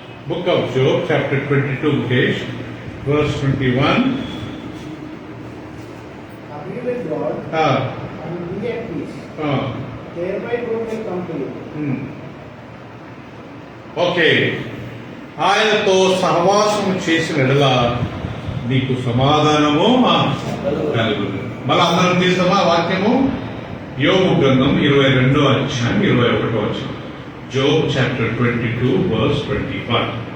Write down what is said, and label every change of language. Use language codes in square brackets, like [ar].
[en] Book of Job chapter 22, Mukesh, verse 21. Agree with God and be at peace. Thereby God may come to you. [te] Okay, ఆయనతో సహవాసము చేసిన ఎడల నీకు సమాధానము కలుగును. మళ్ళీ అందరం తీసామా వాక్యము? యోబు గ్రంథం 22వ అధ్యాయం 21వ వచనం. [en] Job chapter 22, verse 21.